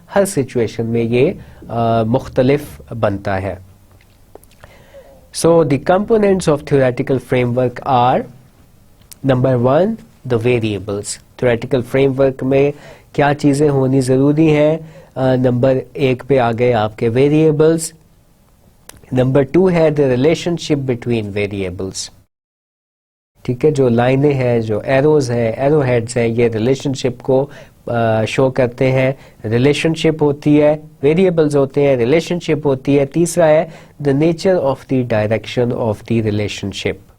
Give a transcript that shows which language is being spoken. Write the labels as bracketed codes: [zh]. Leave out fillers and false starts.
[ur] ہر situation میں یہ مختلف بنتا ہے. [en] So the components of theoretical framework are: number 1, the variables. [ur] Theoretical framework میں کیا چیزیں ہونی ضروری ہیں؟ نمبر 1 پہ آ گئے آپ کے variables. نمبر 2 ہے [en] the relationship between variables. [ur] ٹھیک ہے، جو لائنیں ہیں، جو ایروز ہیں، ایرو ہیڈز ہیں، یہ ریلیشن شپ کو شو کرتے ہیں. ریلیشن شپ ہوتی ہے، ویریبلز ہوتے ہیں، ریلیشن شپ ہوتی ہے. تیسرا ہے [en] The nature of the direction of the relationship.